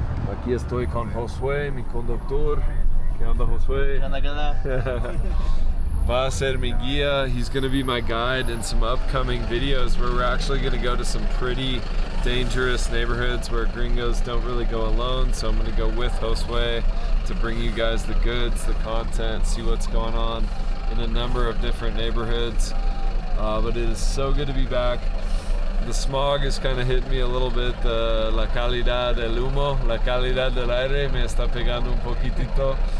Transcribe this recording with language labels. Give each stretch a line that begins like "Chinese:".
Spanish: Aquí estoy con Josué, mi conductor. ¿Qué onda, Josué? ¿Qué onda, qué onda? Va a ser mi guía.
English: He's going to be my guide in some upcoming videos where we're actually going to go to some pretty dangerous neighborhoods where gringos don't really go alone. So I'm going to go with Josué to bring you guys the goods, the content, see what's going on in a number of different neighborhoods. But it is so good to be back. The smog is kind of hitting me a little bit.
Spanish: La calidad del humo, la calidad del aire me está pegando un poquitito.